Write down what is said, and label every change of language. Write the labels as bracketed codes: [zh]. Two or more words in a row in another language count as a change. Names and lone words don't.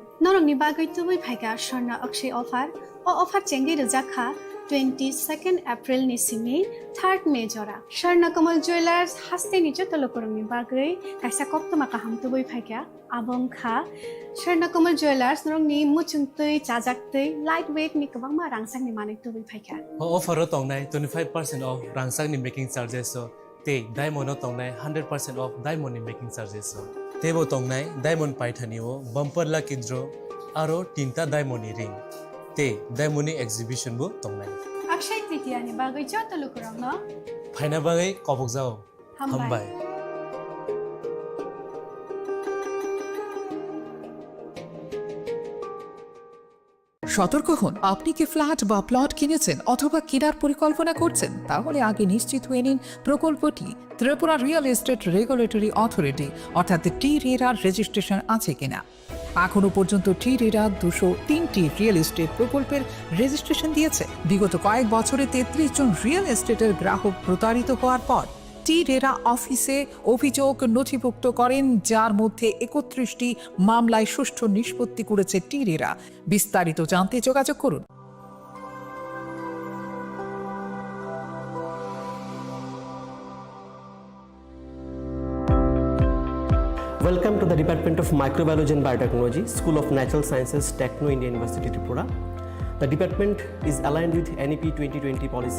[trp] Norong ni bagoi tubui phaiga Shorna Akshay offer o offer chengi rujakha 22nd April ni simi 3rd May jora. Shorna Komal Jewelers hastini joto lukurang ni bagoi kaisa koktoma kaham tubui phaiga abong kha Shorna Komal Jewelers norong ni muchungtui chajaktui lightweight ni kabangma rangsak ni manik tubui phaiga. Offer tongnai 25% off rangsak ni [en] making charges [trp] so te diamond tongnai 100% off diamond ni [en] making charges [trp] so tebo tongnai diamond paithani o [en] bumper lucky draw [trp] aro tinta diamond ni ring te diamond ni exhibition bo tongnai Akshay Tritiya ni bagoi joto lukurang no phaina bagai kobok jao hambai [bn] সতর্ক হন আপনি কি ফ্ল্যাট বা প্লট কিনেছেন অথবা কেনার পরিকল্পনা করছেন তাহলে আগে নিশ্চিত হয়ে নিন প্রকল্পটি ত্রিপুরা [en] real estate [bn] রেগুলেটরি অথরিটি অর্থাৎ টি-রেরার রেজিস্ট্রেশন আছে কিনা এখনো পর্যন্ত টি-রেরা 203টি রিয়েল এস্টেট প্রকল্পের রেজিস্ট্রেশন দিয়েছে বিগত কয়েক বছরে 33 জন [en] real estate [bn] গ্রাহক প্রতারিত হওয়ার পর টি-রেরা অফিসে অভিযোগ নথিভুক্ত করেন যার মধ্যে 31টি মামলায় সুষ্ঠু নিষ্পত্তি করেছে টি-রেরা বিস্তারিত জানতে যোগাযোগ করুন [en] Welcome to the Department of Microbiology and Biotechnology, School of Natural Sciences, Techno India University, Tripura. The department is aligned with NEP 2020 policy.